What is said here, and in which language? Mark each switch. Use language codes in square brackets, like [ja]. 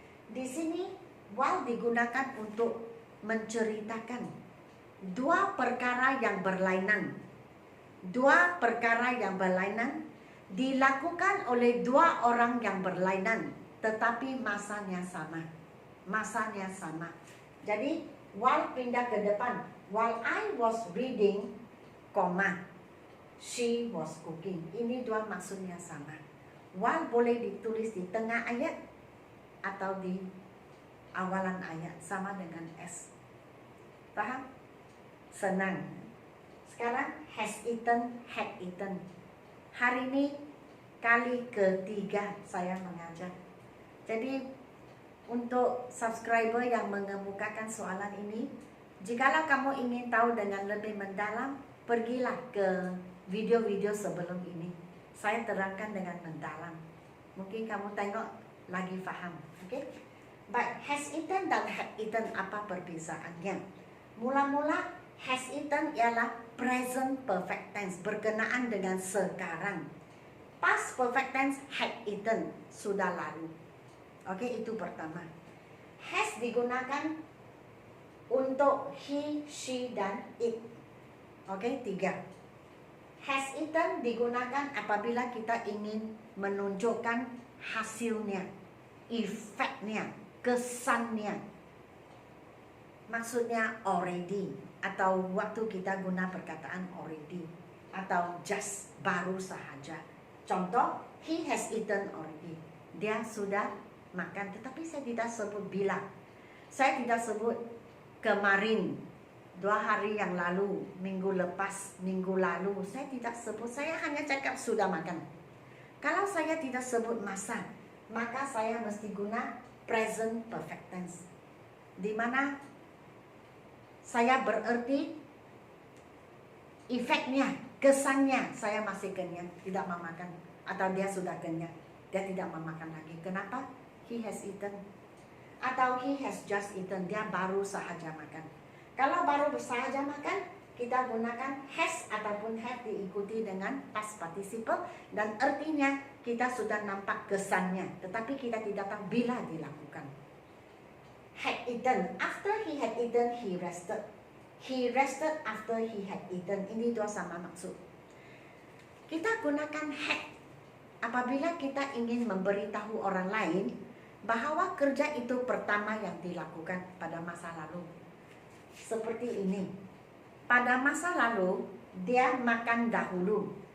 [ms] Di sini while digunakan untuk menceritakan dua perkara yang berlainan. Dua perkara yang berlainan dilakukan oleh dua orang yang berlainan, tetapi masanya sama. Masanya sama. Jadi while pindah ke depan. [en] While I was reading, she was cooking. [ms] Ini dua maksudnya sama. While boleh ditulis di tengah ayat atau di awalan ayat, sama dengan S. Paham? Senang. Sekarang [en] has eaten, had eaten. [ms] Hari ini kali ketiga saya mengajar. Jadi untuk subscriber yang mengemukakan soalan ini, jikalau kamu ingin tahu dengan lebih mendalam, pergilah ke video-video sebelum ini. Saya terangkan dengan mendalam. Mungkin kamu tengok lagi faham. Okay? [en] But has eaten dan had eaten, [ms] apa perbezaannya? Mula-mula has eaten ialah present perfect tense, berkenaan dengan sekarang. Past perfect tense, had eaten, sudah lalu. Oke, itu pertama. Has digunakan untuk he, she, dan it. Oke, 3. Has eaten digunakan apabila kita ingin menunjukkan hasilnya, efeknya, kesannya. Maksudnya already, atau waktu kita guna perkataan already, atau just, baru sahaja. Contoh, [en] he has eaten already. [ms] Dia sudah makan, tetapi saya tidak sebut bila. Saya tidak sebut kemarin, 2 hari yang lalu, minggu lepas, minggu lalu. Saya tidak sebut, saya hanya cakap sudah makan. Kalau saya tidak sebut masa, maka saya mesti guna present perfect tense, di mana saya bererti efeknya, kesannya saya masih kenyang, tidak memakan, atau dia sudah kenyang, dia tidak memakan lagi. Kenapa? [en] He has eaten, [ms] atau [en] he has just eaten, [ms] dia baru sahaja makan. Kalau baru sahaja makan, kita gunakan has ataupun have diikuti dengan past participle, dan artinya kita sudah nampak kesannya, tetapi kita tidak tahu bila dilakukan. [en] Had eaten, after he had eaten, he rested. He rested after he had eaten. [ms] Ini dua sama maksud. Kita gunakan had apabila kita ingin memberitahu orang lain bahwa kerja itu pertama yang dilakukan pada masa lalu. Seperti ini. Pada masa lalu, dia makan dahulu.